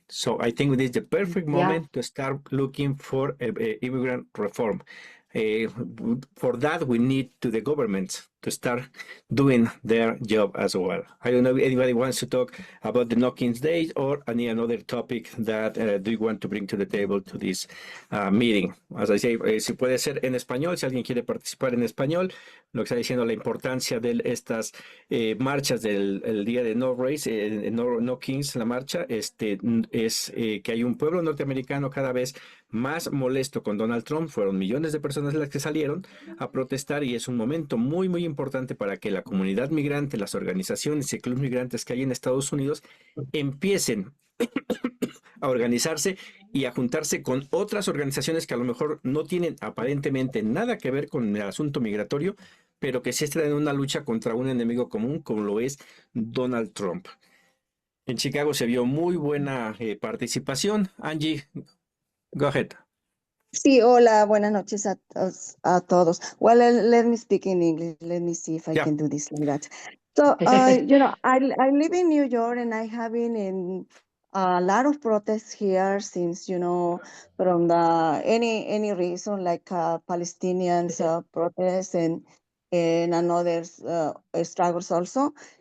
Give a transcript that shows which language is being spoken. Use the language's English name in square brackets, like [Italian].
[English] So I think this is the perfect moment to start looking for immigrant reform. For that, we need the government to start doing their job as well. I don't know if anybody wants to talk about the No Kings Day or any another topic that do you want to bring to the table to this meeting. As I say, [Spanish] si puede ser en español, si alguien quiere participar en español, lo que está diciendo la importancia de estas marchas del día de No Race, no Kings, la marcha, es que hay un pueblo norteamericano cada vez más molesto con Donald Trump. Fueron millones de personas las que salieron a protestar y es un momento muy, muy importante para que la comunidad migrante, las organizaciones y clubes migrantes que hay en Estados Unidos empiecen a organizarse y a juntarse con otras organizaciones que a lo mejor no tienen aparentemente nada que ver con el asunto migratorio, pero que sí están en una lucha contra un enemigo común como lo es Donald Trump. En Chicago se vio muy buena participación. [English] Angie, go ahead. [Spanish] Sí, hola, buenas noches a todos. [English] Well, let me speak in English. Let me see if I can do this like that. So, I live in New York and I have been in a lot of protests here since, from the any reason like Palestinians protests and another struggles also.